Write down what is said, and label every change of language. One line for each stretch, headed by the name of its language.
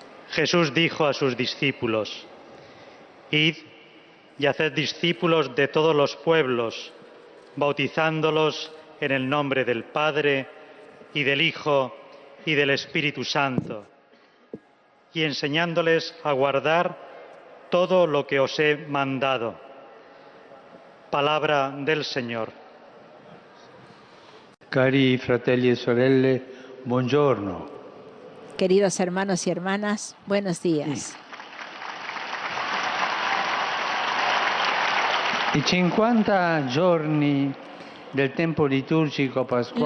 Spanish: Jesús dijo a sus discípulos: Id y haced discípulos de todos los pueblos, bautizándolos en el nombre del Padre, y del Hijo, y del Espíritu Santo, y enseñándoles a guardar todo lo que os he mandado. Palabra del Señor.
Italian: Cari fratelli e sorelle, buongiorno.
Spanish: Queridos hermanos y hermanas, buenos días.
Italian: I 50 giorni del tempo liturgico pasquale,